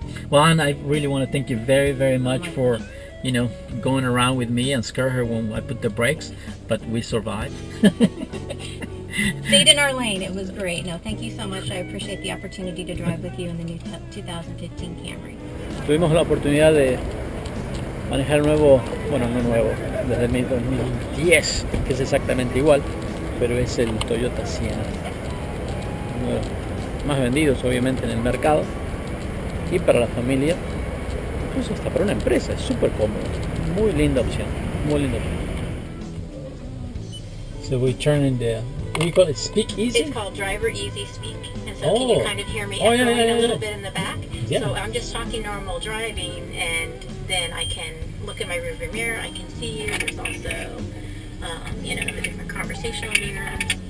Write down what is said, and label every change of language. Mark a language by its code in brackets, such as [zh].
[en] Well, and I really want to thank you very, very much for, going around with me and scare her when I put the brakes, but we survived. Stayed in our lane. It was great. No, thank you so much. I appreciate the opportunity to drive with you in the new 2015 Camry. [es] Tuvimos la oportunidad de manejar no nuevo, desde el 2010, que es exactamente igual, pero es el Toyota Sienna, uno de los más vendidos obviamente en el mercado, y para la familia, incluso hasta para una empresa, es súper cómodo, muy linda opción, muy linda opción. [en] So we turn in the, what do you call it, Speak Easy? It's called Driver Easy Speak. And so can you kind of hear me echoing a little bit in the back? Yeah. So I'm just talking normal driving, and then I can look in my rearview mirror, I can see you. There's also, the different conversational mirrors.